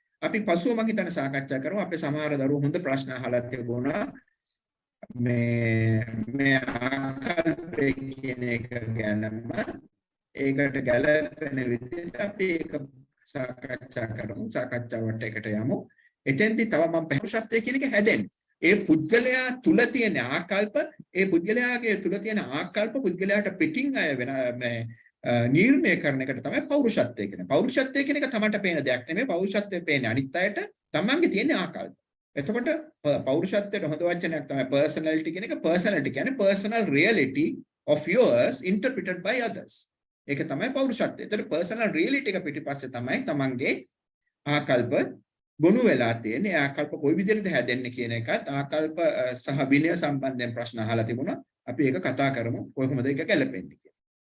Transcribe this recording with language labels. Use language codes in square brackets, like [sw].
[si] අපි පසුව මම හිතන සාකච්ඡා කරමු අපේ සමහර දරුවෝ හොඳ ප්‍රශ්න අහලා තිබුණා මේ ආකල්පය කියන එක ගැනම ඒකට ගැළපෙන විදිහට අපි ඒක සාකච්ඡා කරමු සාකච්ඡාවට එකට යමු එතෙන්දී තව මම පෞරුෂත්වය කියන එක හැදෙන්නේ ඒ පුද්ගලයා තුල තියෙන ආකල්ප ඒ පුද්ගලයාගේ තුල තියෙන ආකල්ප පුද්ගලයාට පිටින් අය වෙන මේ නිර්ණය කරන එකට තමයි පෞරුෂත්වය කියන්නේ. පෞරුෂත්වය කියන එක තමන්ට පේන දෙයක් නෙමෙයි. පෞරුෂත්වය පේන්නේ අනිත් අයට තමන්ගේ තියෙන ආකල්ප. එතකොට පෞරුෂත්වයට හොඳ වචනයක් තමයි personality කියන එක. [en] Personality [si] කියන්නේ [en] personal reality of yours interpreted by others. [si] ඒක තමයි පෞරුෂත්වය. එතකොට [en] personal reality [si] එක පිටිපස්සේ තමයි තමන්ගේ ආකල්ප ගොනු වෙලා තියෙන්නේ. ආකල්ප කොයි විදිහටද හැදෙන්නේ කියන එකත් ආකල්ප සහ විනය සම්බන්ධයෙන් ප්‍රශ්න අහලා තිබුණා. අපි ඒක කතා කරමු. කොහොමද ඒක ගැලපෙන්නේ කියලා.